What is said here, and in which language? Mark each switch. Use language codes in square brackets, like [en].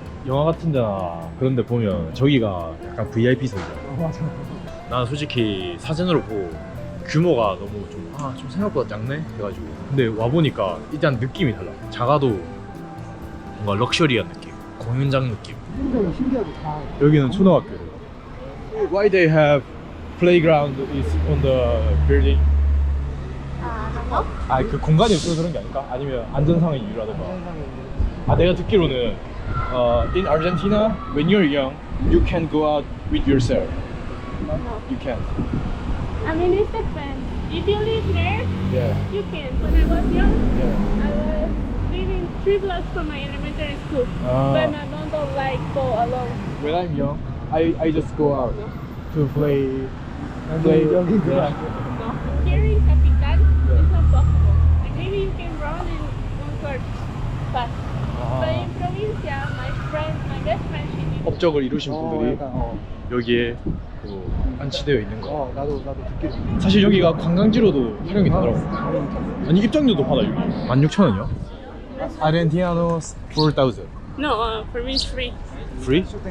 [ko] 영화 같은 데나 그런 데 보면 저기가 약간 VIP석이잖아. 맞아. 난 솔직히 사진으로 보고 규모가 너무 좀 생각보다 작네 해가지고 근데 와보니까 일단 느낌이 달라. 작아도 뭔가 럭셔리한 느낌, 공연장 느낌. 굉장히 신기하게 다. 여기는 초등학교래요. [en] Why they have playground is on the building? [ko] 그 공간이 없어서 그런 게 아닐까? 아니면 안전상의 이유라든가. 내가 듣기로는 [en] in Argentina when you're young you can go out with yourself. No. You can't. I mean, it depends. If you live there, Yeah. you can. When I was young, Yeah. I was living 3 blocks from my elementary school. Ah. But my mom don't like go alone. When I'm young, I just go out to play. No. Here in Capital, it's not possible. Like maybe you can run in one court fast. But in provincia, my That's French in English. [ko] 업적을 이루신 분들이 약간, 여기에 그 안치되어 있는 거. 나도 듣기로. 사실 여기가 관광지로도 활용이 되더라고. 아니 입장료도 받아 여기. 16,000원이요? 아르헨티나노스 4,000. [en] No, for me it's free. Free?